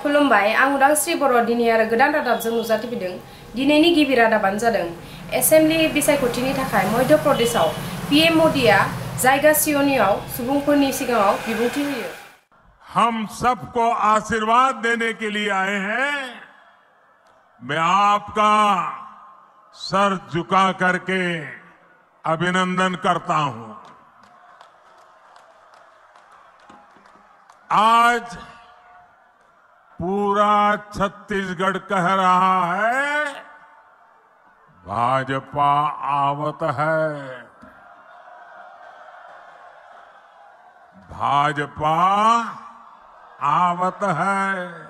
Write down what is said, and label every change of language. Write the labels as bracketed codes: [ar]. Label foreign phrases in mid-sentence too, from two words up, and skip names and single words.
[brx] खुलुमबाय आं उदांस्रि बर' दिनै आरो गोदान रादाबजों नुजाथिफैदों। दिनैनि गिबि रादाबानो जादों एसेम्बलि बिसायख'थिनि थाखाय मध्य प्रदेशआव पीएम मोदीआ जायगा सियनियाव सुबुंफोरनि सिगाङाव बिबुंथि होयो। [hi] हम सबको आशीर्वाद देने के लिए आए हैं। मैं आपका सर झुका करके अभिनंदन करता हूं। आज पूरा छत्तीसगढ़ कह रहा है भाजपा आवत है, भाजपा आवत है।